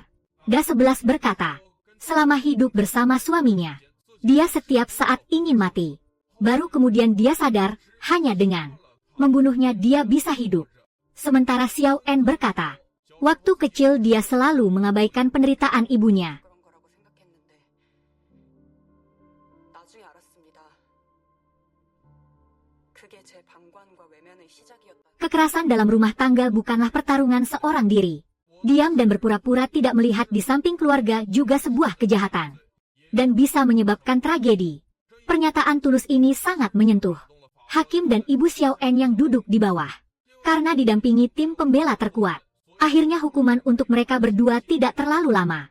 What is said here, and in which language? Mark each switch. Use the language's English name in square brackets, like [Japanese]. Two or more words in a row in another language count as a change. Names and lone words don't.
[Indonesian] Da-11 berkata, selama hidup bersama suaminya, dia setiap saat ingin mati. Baru kemudian dia sadar, hanya dengan membunuhnya dia bisa hidup. Sementara Xiao En berkata, waktu kecil dia selalu mengabaikan penderitaan ibunya. [Korean] 그런 거라고 생각했는데 나중에 알았습니다. 그게 제 방관과 외면의 시작이었다. [Indonesian] Kekerasan dalam rumah tangga bukanlah pertarungan seorang diri. Diam dan berpura-pura tidak melihat di samping keluarga juga sebuah kejahatan. Dan bisa menyebabkan tragedi. Pernyataan tulus ini sangat menyentuh Hakim dan Ibu Xiao En yang duduk di bawah. Karena didampingi tim pembela terkuat. Akhirnya hukuman untuk mereka berdua tidak terlalu lama.